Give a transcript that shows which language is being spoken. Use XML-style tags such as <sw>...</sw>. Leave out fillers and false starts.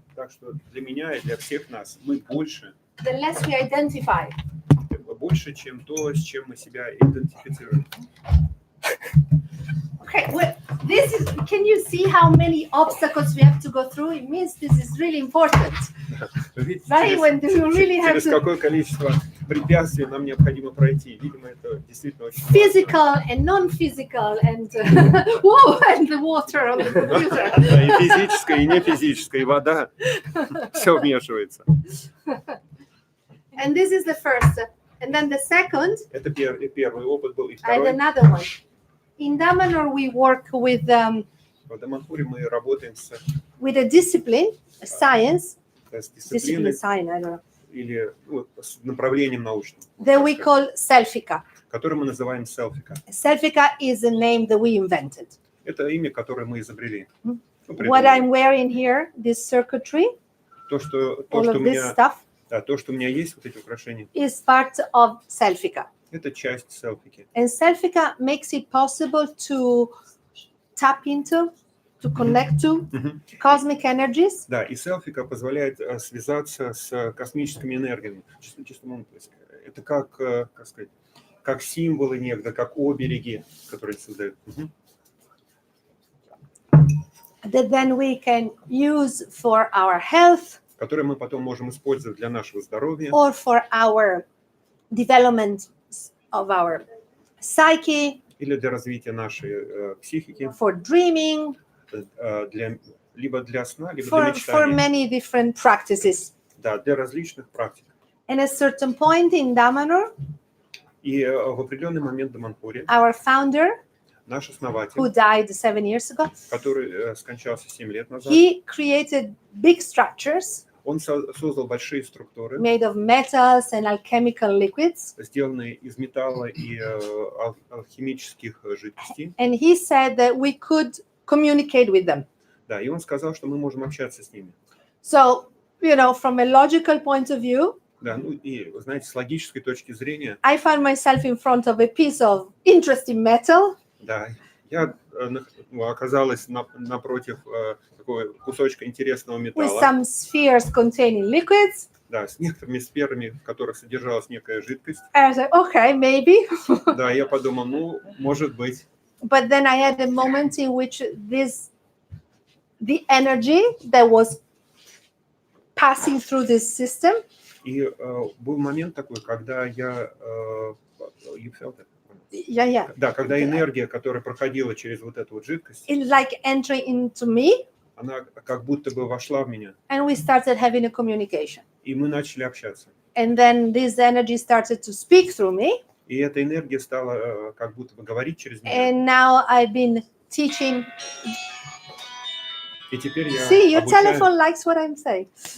<ru>Так что для меня и для всех нас мы больше,</ru> <en>the less we identify.</en> <ru>больше, чем то, с чем мы себя идентифицируем.</ru> <en>Okay, well, can you see how many obstacles we have to go through? It means this is really important.</en> <ru>Видите,</ru> <en>Right? When you really have</en> <ru>через</ru> <en>to</en> <ru>какое количество препятствий нам необходимо пройти. Видимо, это действительно очень</ru> <en>physical and non-physical and whoa, and the water on the computer.</en> <ru>важно. И физическое, и не физическое, и вода. Все вмешивается.</ru> <en>And this is the first. And then the second,</en> <ru>Это первый опыт был. И</ru> <en>I had another one. In Damanhur, we work with</en> <ru>В Даманхуре мы работаем с</ru> <en>a discipline, a science, discipline</en> <ru>дисциплиной</ru> <en>science, I don't know,</en> <ru>или с направлением научным,</ru> <en>that we call selfika.</en> <ru>которое мы называем селфика.</ru> <en>Selfika is a name that we invented.</en> <ru>Это имя, которое мы изобрели. Ну,</ru> <en>What</en> <ru>придумали.</ru> <en>I'm wearing here, this circuitry,</en> <ru>То, что</ru> <en>all</en> <ru>у</ru> <en>of this</en> <ru>меня,</ru> <en>stuff,</en> <ru>да, то, что у меня есть, вот эти украшения,</ru> <en>is part of selfika.</en> <ru>это часть селфики.</ru> <en>And selfika makes it possible to tap into, to connect to cosmic energies.</en> <ru>Да, и селфика позволяет связаться с космическими энергиями. Это как сказать, как символы некогда, как обереги, которые создают.</ru> <en>That then we can use for our health,</en> <ru>которые мы потом можем использовать для нашего здоровья,</ru> <en>or for our development of our psyche,</en> <ru>или для развития нашей психики,</ru> <en>for dreaming,</en> <ru>либо для сна, либо для</ru> <en>for</en> <ru>мечтания.</ru> <en>many different practices.</en> <ru>Да, для различных практик.</ru> <en>And at a certain point in Damanhur,</en> <ru>И в определенный момент в Даманхуре</ru> <en>our founder,</en> <ru>наш основатель,</ru> <en>who died 7 years ago,</en> <ru>который скончался 7 лет назад,</ru> <en>he created big structures</en> <ru>он создал большие структуры,</ru> <en>made of metals and alchemical liquids.</en> <ru>сделанные из металла и алхимических жидкостей.</ru> <en>And he said that we could communicate with them.</en> <ru>Да, и он сказал, что мы можем общаться с ними.</ru> <en>So, from a logical point of view,</en> <ru>Да, ну и, вы знаете, с логической точки зрения,</ru> <en>I found myself in front of a piece of interesting metal.</en> <ru>да, я оказалась напротив такого кусочка интересного</ru> <en>With</en> <ru>металла,</ru> <en>some spheres containing liquids.</en> <ru>да, с некоторыми сферами, в которых содержалась некая жидкость.</ru> <en>And I was like, okay, maybe.</en> <ru>Да, я подумал, ну, может быть.</ru> <en>But then I had a moment in which the energy that was passing through this system,</en> <ru>И был момент такой, когда я...</ru> <en>you felt it? yeah.</en> <ru>Да, когда энергия, которая проходила через вот эту вот жидкость,</ru> <en>It like entering into me,</en> <ru>она как будто бы вошла в меня,</ru> <en>and we started having a communication.</en> <ru>и мы начали общаться.</ru> <en>And then this energy started to speak through me.</en> <ru>И эта энергия стала как будто бы говорить через меня.</ru> <en>And now I've been teaching.</en> <ru>И теперь я</ru> <en>See, your</en> <ru>обучаю.</ru> <en>telephone likes what I'm saying.</en>